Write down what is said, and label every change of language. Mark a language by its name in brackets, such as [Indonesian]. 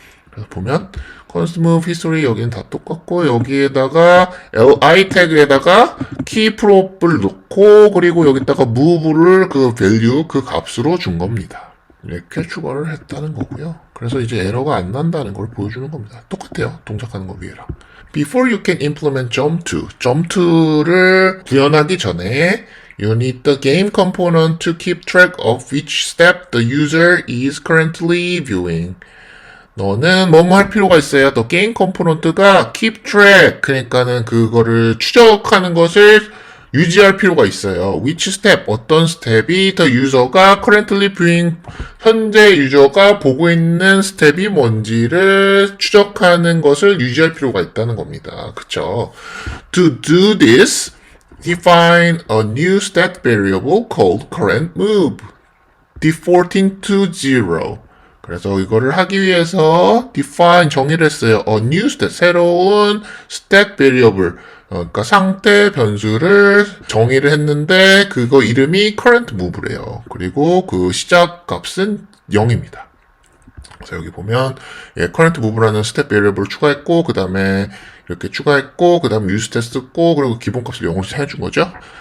[Korean] 그래서 보면 Constant Move History 여기는 다 똑같고, 여기에다가 li 태그에다가 key prop을 넣고, 그리고 여기다가 move를 그 value, 그 값으로 준 겁니다. 이렇게 추가를 했다는 거고요. 그래서 이제 에러가 안 난다는 걸 보여주는 겁니다. 똑같아요. 동작하는 거 위에랑. [English] Before you can implement jump to [Korean] 를 구현하기 전에 [English] you need the game component to keep track of which step the user is currently viewing. [Korean] 너는 뭐뭐 할 필요가 있어요. 또 게임 컴포넌트가 keep track, 그러니까는 그거를 추적하는 것을 유지할 필요가 있어요. [English] Which step, [Korean] 어떤 스텝이 the user가 [English] currently viewing, [Korean] 현재 유저가 보고 있는 스텝이 뭔지를 추적하는 것을 유지할 필요가 있다는 겁니다. 그쵸? [English] To do this, define a new stat variable called current move, defaulting to 0. [Korean] 그래서 이거를 하기 위해서 define, 정의를 했어요. [English] A new stat, [Korean] 새로운 stat variable, 그러니까 상태 변수를 정의를 했는데, 그거 이름이 current move래요. 그리고 그 시작 값은 0입니다. 그래서 여기 보면 current move라는 stat variable을 추가했고, 그 다음에 이렇게 추가했고, 그 다음에 use stat 썼고, 그리고 기본값을 0으로 해준 거죠.